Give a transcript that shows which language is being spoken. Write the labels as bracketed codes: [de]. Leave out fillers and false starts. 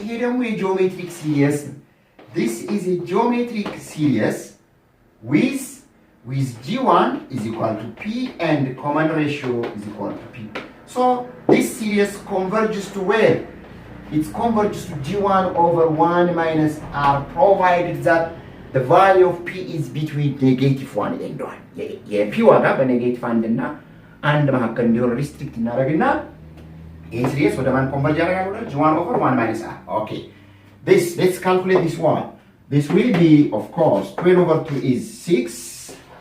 [en] Here we have geometric series. This is a geometric series with g1 is equal to p and common ratio is equal to p. So this series converges to where? It converges to g1 over 1 minus r, provided that the value of p is between negative 1 and 1. [am] Yeah, p ዋጋ በኔጌቲቭ 1 እና 1 መካከል እንዲሆን ሪስትሪክት እናደርግና ይሄ ሲሪየስ ወደ ማን ኮንቨርጅ ያደርጋል? [en] ወደ g1 over 1 minus r. Okay. Let's calculate this one. This will be, of course, 12 over 2 is 6.